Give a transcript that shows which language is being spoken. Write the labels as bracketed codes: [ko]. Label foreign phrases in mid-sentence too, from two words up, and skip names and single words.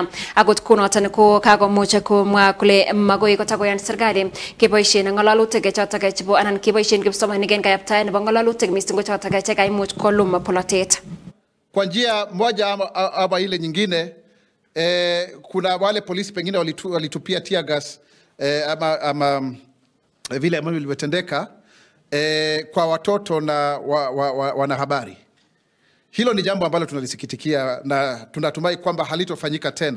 [kln] Akot kunoton ko kakomuch komwa kole magoi kotakoyan serikali keboisien ngalalutik chotok chebo anan keboisien kipsomaninik en kayaptaet nebo ngalalutik missing ko chotok chekaimuch kolum polotet. [sw] Kwa njia moja ama ile nyingine, kuna wale polisi pengine walitupia [en] tear gas [sw] ama vile ambavyo vilivyotendeka kwa watoto na wanahabari. Hilo ni jambo ambalo tunalisikitikia na tunatumai kwamba halitofanyika tena.